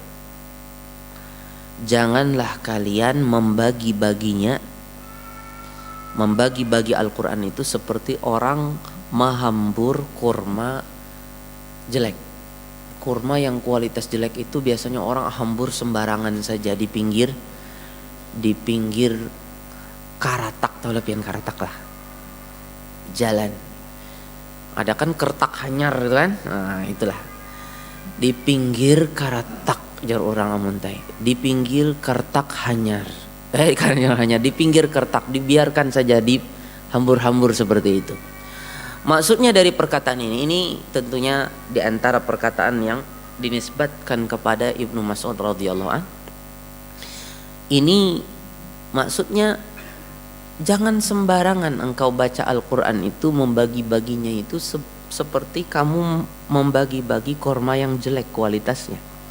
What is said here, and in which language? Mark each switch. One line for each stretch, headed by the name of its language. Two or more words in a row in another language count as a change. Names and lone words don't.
Indonesian: janganlah kalian membagi-bagi Al-Quran itu seperti orang menghambur kurma jelek. Kurma yang kualitas jelek itu biasanya orang hambur sembarangan saja di pinggir karatak,
Banjar: tahu lepian karatak lah, jalan. Ada kan kertak hanyar kan, nah itulah di pinggir karatak, jar orang amuntai, di pinggir kertak hanyar, di pinggir kertak,
Indonesian: dibiarkan saja dihambur-hambur seperti itu. Maksudnya dari perkataan ini tentunya di antara perkataan yang dinisbatkan kepada Ibnu Mas'ud
Arabic: رضي الله عنه.
Indonesian: Ini maksudnya jangan sembarangan engkau baca Al-Quran itu, membagi-baginya itu seperti kamu membagi-bagi korma yang jelek kualitasnya.